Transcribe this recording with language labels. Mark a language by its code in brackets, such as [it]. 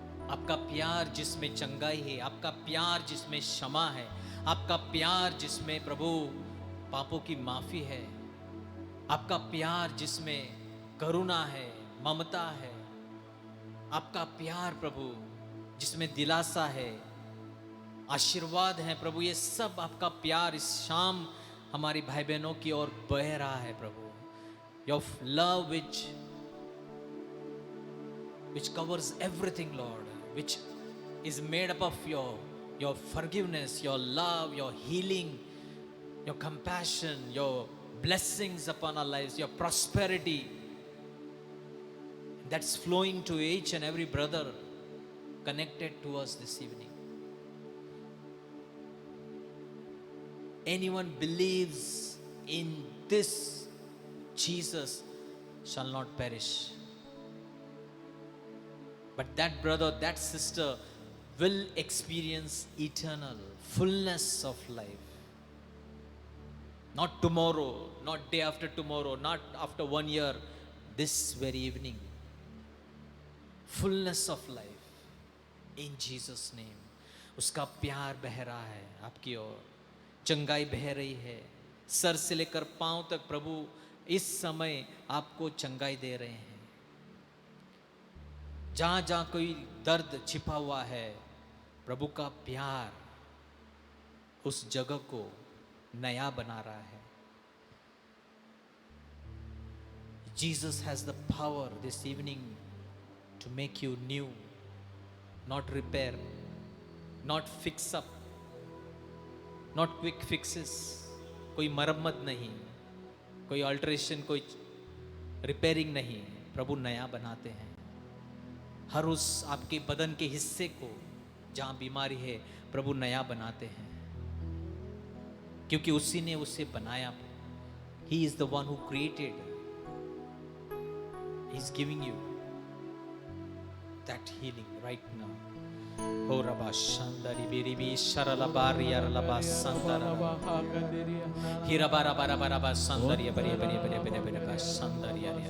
[hi] आपका प्यार जिसमें चंगाई है, आपका प्यार जिसमें क्षमा है, आपका प्यार जिसमें प्रभु पापों की माफी है, आपका प्यार जिसमें करुणा है, ममता है, आपका प्यार प्रभु जिसमें दिलासा है, आशीर्वाद है प्रभु। ये सब आपका प्यार इस शाम हमारी भाई बहनों की ओर बह रहा है प्रभु। [en] Your love which covers everything, Lord, which is made up of your forgiveness, your love, your healing, your compassion, your blessings upon our lives, your prosperity, that's flowing to each and every brother connected to us this evening. Anyone believes in this Jesus shall not perish, but that brother, that sister will experience eternal fullness of life. Not tomorrow, not day after tomorrow, not after 1 year, this very evening. Fullness of life in Jesus name. [hi] उसका प्यार बह रहा है आपकी ओर, चंगाई बह रही है सर से लेकर पांव तक। प्रभु इस समय आपको चंगाई दे रहे हैं। जहां जहां कोई दर्द छिपा हुआ है, प्रभु का प्यार उस जगह को नया बना रहा है। [en] Jesus has the power this evening to make you new, not repair, not fix up, not quick fixes, [hi] कोई मरम्मत नहीं, कोई अल्टरेशन, कोई रिपेयरिंग नहीं। प्रभु नया बनाते हैं हर उस आपके बदन के हिस्से को जहां बीमारी है, प्रभु नया बनाते हैं क्योंकि उसी ने उसे बनाया। [en] He is the one who created. He's giving you that healing right now. Oh Rabba Shandari Biribi Sharala Barrier Laba Sandara Hiraba Rabba Rabba Rabba Sandari Bari Bari Bari Bari Bari Sandari